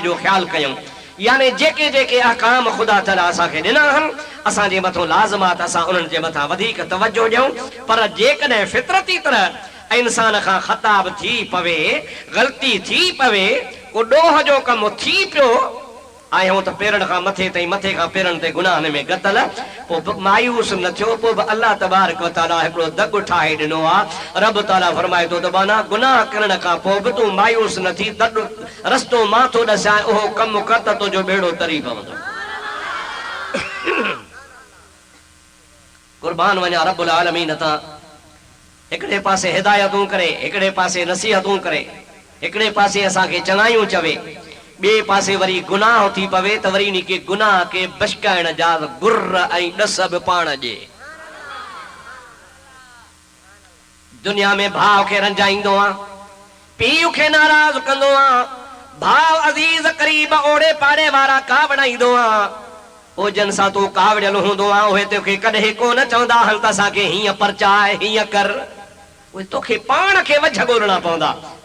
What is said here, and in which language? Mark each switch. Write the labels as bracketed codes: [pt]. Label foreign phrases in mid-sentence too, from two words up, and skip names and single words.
[sd] जो ख्याल कयूं यानी जेके जेके अहकाम खुदा तआला असांखे ॾिना आहिनि असांजे मथां लाज़िमात असां उन्हनि जे मथां वधीक तवजो ॾियूं पर जेकॾहिं फितरती तरह इंसान खां ख़ताब थी पवे ग़लती थी पवे को ॾोह जो कमु थी पियो आहियूं त पेरनि खां मथे ताईं मथे खां पेरनि ते गुनाह में गतल पोइ मायूस न थियो पोइ बि अल्लाह [ar] تبارك وتعالى [sd] हिकिड़ो दग ठाहे ॾिनो आहे रब ताला फरमाए थो त बाना गुनाह करण खां पोइ बि तूं मायूस न थी दग रस्तो माथो ॾसाए उहो कमु कर त तुंहिंजो बेड़ो तरी पवंदो कुर्बान वञा [ar] رب العالمين [sd] तां हिकिड़े पासे हिदायतूं करे हिकिड़े पासे नसीहतूं करे हिकिड़े पासे असांखे चङायूं चवे ॿिए पासे वरी गुनाह थी पवे त वरी इन के गुनाह के बशकाइण जा गुर ऐं ॾस बि पाण ॾे दुनिया में भाउ खे रंजाईंदो आहे पीउ खे नाराज़ कंदो आहे भाउ अज़ीज़ करीब ओड़े पाड़े वारा कावड़ाईंदो आहे पोइ जन सां तूं कावड़ियल हूंदो आहे उहे तोखे कॾहिं कोन चवंदा हल त असांखे हीअं परचाए हीअं कर उहे तोखे पाण खे वझ ॻोल्हणा पवंदा